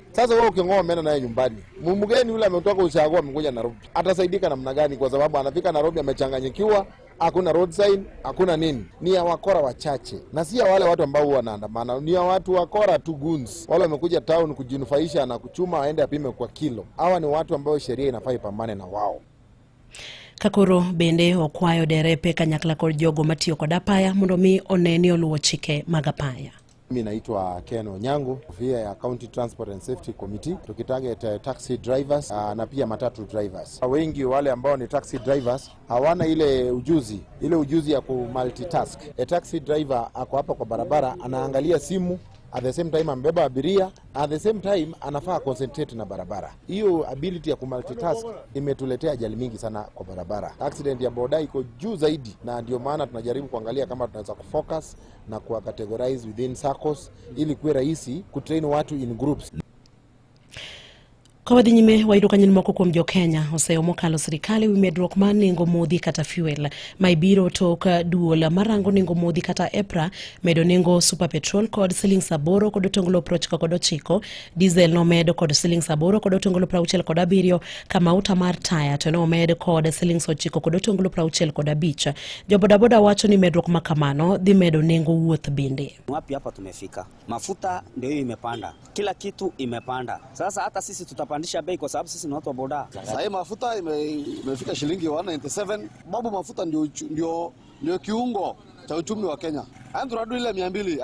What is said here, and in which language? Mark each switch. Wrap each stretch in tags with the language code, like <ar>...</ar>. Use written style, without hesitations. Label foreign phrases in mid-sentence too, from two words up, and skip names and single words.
<sw>Sasa wewe uking'oa umeenda naye nyumbani, mgeni yule ametoka Ushago amekuja Nairobi, atasaidika namna gani? Kwa sababu anafika Nairobi amechanganyikiwa, hakuna</sw> <en>road sign,</en> <sw>hakuna nini. Ni ya wakora wachache na si ya wale watu ambao wanaandamana, ni ya watu wakora tu, goons wale wamekuja town kujinufaisha na kuchuma waende apime kwa kilo. Hawa ni watu ambao sheria inafaa ipambane na wao.</sw> <luo>Kakoro bende okwayo derepe kanyakla kod jogo matiyo kod apaya mondo mi oneni oluwo chike mag apaya.</luo> <sw>Mimi naitwa Ken Onyango, via ya County Transport and Safety Committee, tukitarget</sw> <en>taxi drivers</en> <sw>na pia matatu drivers. Wengi wale ambao ni</sw> <en>taxi drivers</en> <sw>hawana ile ujuzi ya multitask.</sw> <en>A taxi driver</en> <sw>ako hapa kwa barabara anaangalia simu,</sw> <en>at the same time</en> <sw>ambeba abiria,</sw> <en>at the same time</en> <sw>anafaa concentrate na barabara. Hiyo ability ya kumultitask imetuletea ajali mingi sana kwa barabara. Accident ya boda iko juu zaidi, na ndio maana tunajaribu kuangalia kama tunaweza kufocus na kuwa categorize</sw> <en>within circles</en> <sw>ili kuwe rahisi kutrain watu</sw> <en>in groups.</en> <luo>Kawadi nyime waidu kanyini moko kwa mjo Kenya oseo mokalo serikali wimedruok man nengo modhi kata fuel maibiro toka duola marango nengo modhi kata EPRA medo nengo</luo> <en>super petrol</en> <luo>kod siling saboro kod otongolo prochiko kod ochiko, diesel no medo kod siling saboro kod otongolo prauchel kod abirio, kama uta mar taya to no medo kod siling ochiko kod otongolo prauchel kod abicha. Jobodaboda wacho ni medruok makamano dhi medo nengo wuoth bende.</luo> <sw>Wapi hapa tumefika? Mafuta ndio hiyo imepanda, kila kitu imepanda. Sasa hata sisi tutapandisha bei kwa sababu sisi ni watu wa boda. Sasa mafuta imefika shilingi 197. Babu mafuta ndio kiungo cha uchumi wa Kenya. Hapo tunarudi ile 200.</sw>